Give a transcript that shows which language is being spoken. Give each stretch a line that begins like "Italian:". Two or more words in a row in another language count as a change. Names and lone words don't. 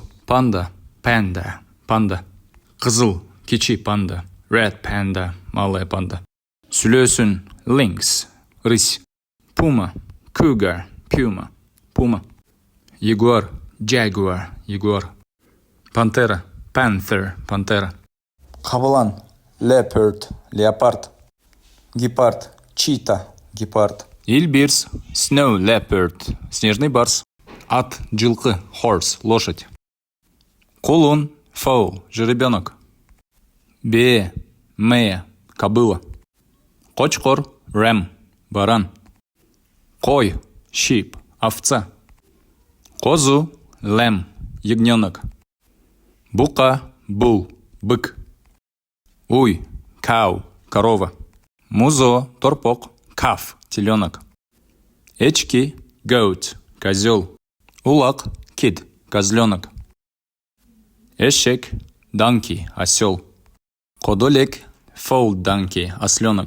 Kyrgyz: Панда, panda, панда. Қызыл, кичи панда.
English: Red panda,
Russian: малая панда.
Kyrgyz: Сүлөсүн, lynx, рысь. Пума, cougar, puma, пума. Ягуар, jaguar, ягуар. Пантера, panther, пантера. Қабылан, leopard, леопард. Гепард, чита, гепард. Ильбирс,
English: snow leopard,
Russian: снежный барс.
Kyrgyz: Ат, жылқы, horse, лошадь. Кулун, fowl, жеребенок. Бе, мея, кобыла. Қочқор, ram, баран. Қой, sheep, овца. Козу, lamb, ягненок. Бука, bull, бык. Уй, cow, корова. Музо, торпок, calf, теленок. Эчки, goat, козел. Улак, kid, козленок. Эшек, donkey, осел. Кодолек,
English: foal donkey,
Kyrgyz: осленок.